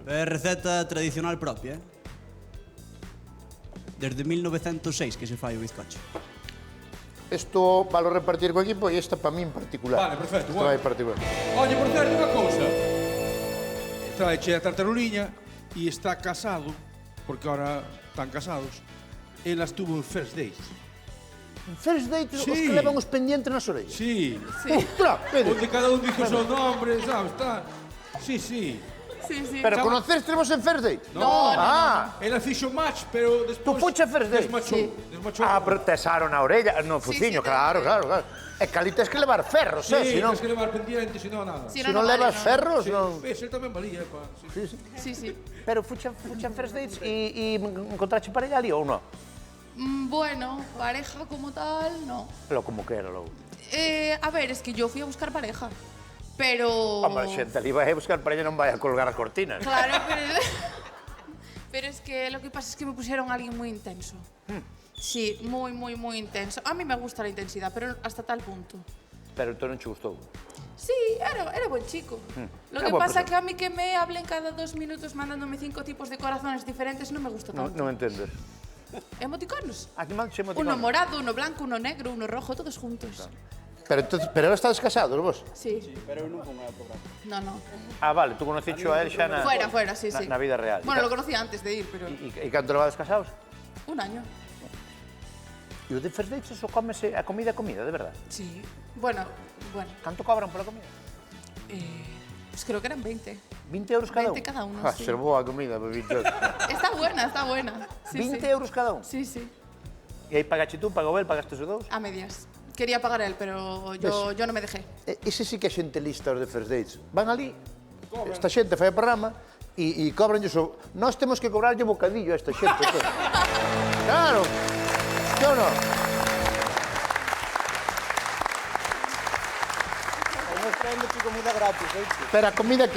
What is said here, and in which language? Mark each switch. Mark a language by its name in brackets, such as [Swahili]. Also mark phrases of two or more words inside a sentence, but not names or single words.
[Galician] É receta tradicional propia, Desde 1906 que se fai o bizcocho. Isto valo repartir co equipo e esta para mí en particular. Vale, perfecto, Isto bueno. vai particular. Oye, por certo, unha cousa. Traeche a tartaruliña e está casado, [Spanish] porque ahora están casados. [Galician] Ela estuvo en First Dates. En first date, Sí. os que levan os pendientes nas orellas. Sí. [Spanish] Ostras, Pedro. [Galician] Onde cada un dice o seu nombre, sabes? Está... Sí, sí. Sí, sí. Pero conocestes en first date? No, Ela fixo match, pero despois... Tú fuche a First Dates? Desmachou. Sí. Desmachou. Pero tesaron na orella, no fuciño, sí, claro. E que ali tens que levar ferros, Sí, si non... tens que levar pendiente, si non nada. Si Se non levas ferros, non... Ves, el tamén valía, pa. Sí. Sí, sí. Pero fuche en first dates e encontrache parella ali ou non? [Spanish] Bueno, pareja como tal, no. [Galician] Pero como que era logo. [Spanish] A ver, es que yo fui a buscar pareja. Pero... [Galician] Hombre, xente, ali vai a buscar parella non vai a colgar as cortinas. Claro, pero... [Spanish] pero es que lo que pasa es que me pusieron a alguien muy intenso. Sí, muy, muy, muy intenso. A mí me gusta la intensidad, pero hasta tal punto. [Galician] Pero tú non che gustou. [Spanish] Sí, era buen chico. Lo [Galician] Era [Spanish] que [Galician] boa [Spanish] pasa [Galician] persona. [Spanish] que a mí que me hablen cada 2 minutos mandándome 5 tipos de corazones diferentes no me gusta tanto. [Galician] Non entendes. Emoticonos. Aquí manche [Spanish] Uno [Galician] emoticonos. [Spanish] morado, uno blanco, uno negro, uno rojo, todos juntos. [Galician] Pero ahora estades casados, vos? Sí. Pero eu non fui ao programa. No. Vale, tú conocicho a él xa na... [Spanish] Fuera, sí, sí. [Galician] Na vida real. [Spanish] Bueno, lo conocía antes de ir, pero... [Galician] E canto levades casados? [Spanish] Un año. [Galician] E o de first dates eso cómese a comida, de verdad? Sí. Bueno. Canto cobran pola comida? [Spanish] Pues creo que eran 20. [Galician] 20 euros cada [Spanish] 20 cada uno, sí. [Galician] Ser boa a comida, por 20 euros. [Spanish] Está buena. Sí, 20 sí. [Galician] euros cada un? Sí, sí. E aí pagache tú, pagou el, pagaste os dous? A medias. [Spanish] Quería pagar él, pero yo no me dejé. [Galician] Ese sí que é xente lista os de first dates. Van ali, esta xente fai o programa e cobran o... Nós temos que cobrarlle bocadillo a esta xente. Claro. Yo non. Pero a comida que é?